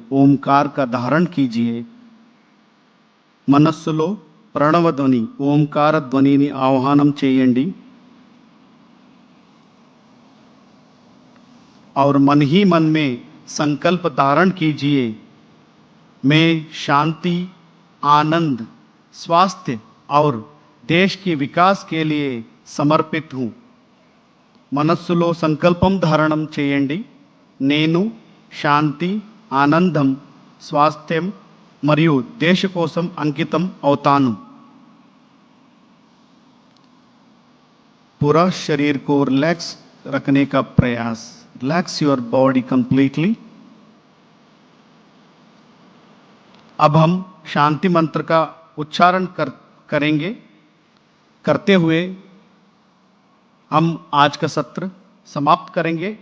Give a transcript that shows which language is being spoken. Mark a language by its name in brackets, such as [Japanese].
[Hindi] ओमकार का धारण कीजिए। [Telugu] మనస్సులో ప్రణవ ధ్వని, ఓంకార ధ్వనిని ఆహ్వానం చేయండి [Hindi] और मन ही मन में संकल्प धारण कीजिए। मैं शांति, आनंद, स्वास्थ्य और देश के विकास के लिए समर्पित हूँ। [Telugu] మనస్సులో సంకల్పం ధారణం చేయండి। నేను శాంతి, ఆనందం, స్వాస్థ్యం మరియు దేశ కోసం అంకితం అవుతాను। [Hindi] पूरा शरीर को रिलैक्स रखने का प्रयास। [English] Relax your body completely. [Hindi] अब हम शांति मंत्र का उच्चारण करेंगे। करते हुए हम आज का सत्र समाप्त करेंगे।